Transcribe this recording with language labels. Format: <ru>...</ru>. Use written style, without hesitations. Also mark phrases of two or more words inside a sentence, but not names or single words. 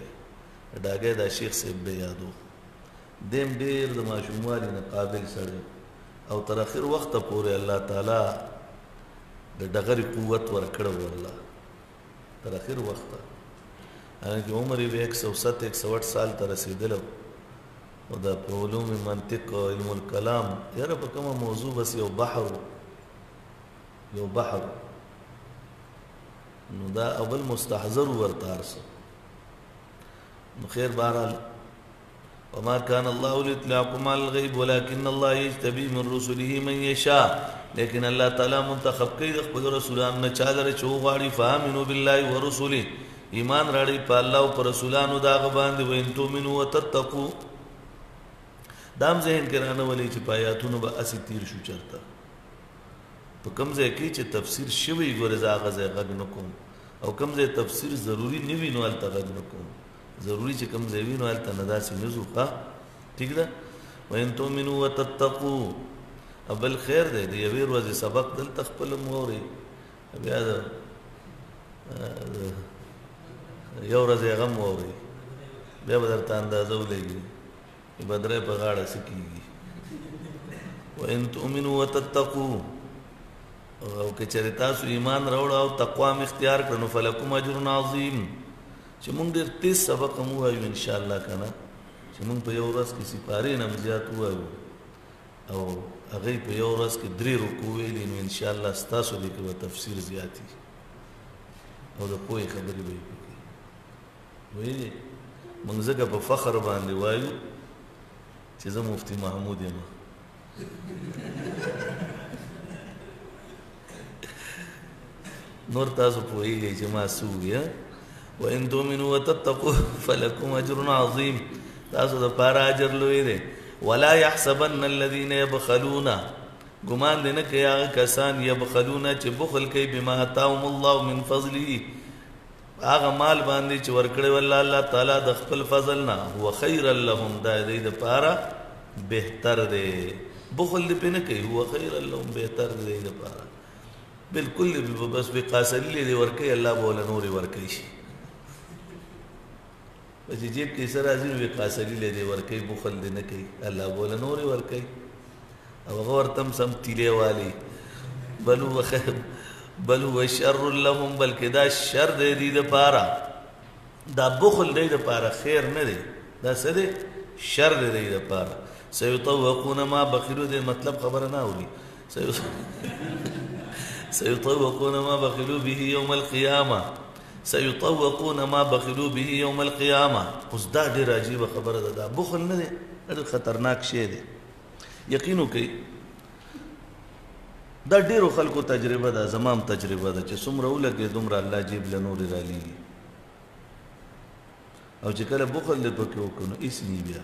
<ps>ډاګی دا شیخ صاحب به یادو، دیم ډېر د ماشوموالي نه قابل سړی او تر اخر وخته پورې الله تعالی د ډغرې قوت ورکړی و الله تر اخر وخته، حالانکې عمر یې به 107 108 سال ته رسېدلی او دا په علوم منطق او علم الکلام یاره په کومه موضوع بس یو بحر نو دا اول مستحضر ورته هر څه. نو خیر بهرحال</ps> <ar>وما كان الله ليطلعكم على الغيب ولكن الله يجتبي من رسله من يشاء،</ar> <ps>لیکن الله تعالی منتخب کوي د خپل رسولانو نه چا لره چې وغواړي.</ps> <ar>فآمنوا بالله ورسله،</ar> <ps>ایمان راړئ په الله او په رسولانو د هغه باندې.</ps> <ar>وإن تؤمنوا وتتقوا،</ar> <ps>دام ذهن کې رانولئ چې په آیاتونو به هسې تیر شو چېرته په کوم ځای کې چې تفسیر شوی ګورې زه هغه ځای غږ نه کوم، او کوم ځای تفسیر ضروري نه وي نو هلته غږ نه کوم. ضروري چې کوم ځای وي نو هلته نه داسې نه ځو. ښه ټیک ده.</ps> <ar>وإن تؤمنوا وتتقوا،</ar> <ps>بل خیر دی د یوې ورځې سبق دلته خپله م واورئ، بیا د یو ورځ هغه م واورئ، بیا به درته اندازه ولګي بدرۍ په غاړه څه کېږي.</ps> <ar>وإن تؤمنوا وتتقوا،</ar> <ps>او که چېرې تاسو ایمان راوړه او تقوا م اختیار کړه نو</ps> <ar>فلکم اجر عظیم،</ar> <ps>چې مونږ ډېر تیز سبق هم ووایو انشاءالله که نه، چې مونږ په یو ورځ کې سپارې نه هم زیات ووایو او هغوی په یو ورځ کې 3 رکوع ویلي نو انشاءالله ستاسو دې کې به تفسیر زیات وي او د پوهې خبرې به یې پکې ویلې. مونږ ځکه په فخر باندې وایو چې زه مفتي محمود یم. نور تاسو پوهېږئ چې ما څه ووایي.</ps> <ar>وإن تؤمنوا وتتقوا فلكم أجر عظيم،</ar> <ps>تاسو د پاره اجر لوی دی.</ps> <ar>ولا يحسبن الذين يبخلون،</ar> <ps>ګمان دې نه کوي هغه کسان یبخلون چې بخل کوي</ps> <ar>بما آتاهم الله من فضله،</ar> <ps>هغه مال باندې چې ورکړی والله الله تعالی د خپل فضل نه.</ps> <ar>هو خیرا لهم،</ar> <ps>دا دې دپاره بهتر دی. بخل دې پې نه کوي،</ps> <ar>هو خیرا لهم،</ar> <ps>بهتر دی دې دپاره. بالکل بس بقاسلي دې ورکوي، الله به وله نورې ورکوي شي. چې جیب کې څه راځي نو بقاسلي له دې ورکوي، بخل دې نه کوي، الله به وله نورې ورکوي. او هغه ورته هم سم تیلې والي. بل</ps> <ar>هو شر لهم،</ar> <ps>بلکې دا شر دی دې دپاره، دا بخل دی دپاره خیر نه دی، دا څه دی؟ شر دی دې دپاره.</ps> <ar>سیطوقون ما بخلوا،</ar> <ps>دې مطلب خبره نه اوري.</ps> <ar>سيطوقون ما بخلوا به يوم القيامة، سيطوقون ما بخلوا به يوم القيامة.</ar> <ps>اوس دا ډېره عجیبه خبره ده، دا بخل نه دی، ډېر خطرناک شی دی. یقین وکړئ دا ډېرو خلکو تجربه ده، زما هم تجربه ده چې څومره ولګې دومره الله جیب له نورې رالیږي، او چې کله بخل دې پکې وکړو نو هېڅ نه بیا.</ps>